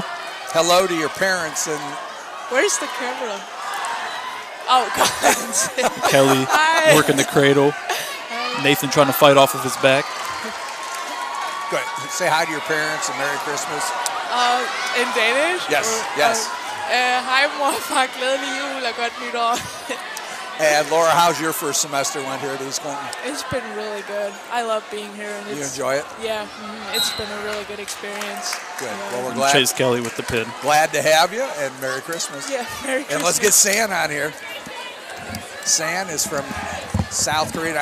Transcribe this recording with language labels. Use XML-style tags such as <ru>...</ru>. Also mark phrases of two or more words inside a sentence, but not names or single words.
<en>hello to your parents. And Where's the camera? Oh, God. Kelly Hi. working the cradle. Nathan trying to fight off of his back. go ahead, say hi to your parents and Merry Christmas. In Danish? Yes, yes.</en> <da>Hej mor og far, glædelig jul og godt nytår.</da> <en>And Laura, how's your first semester went here at East Clinton? It's been really good. I love being here. And You it's, enjoy it? Yeah, it's been a really good experience. Good. Yeah. Well, we're glad, Chase Kelly with the pin. glad to have you, and Merry Christmas. Yeah, Merry Christmas. And let's get San on here. San is from South Korea.</en>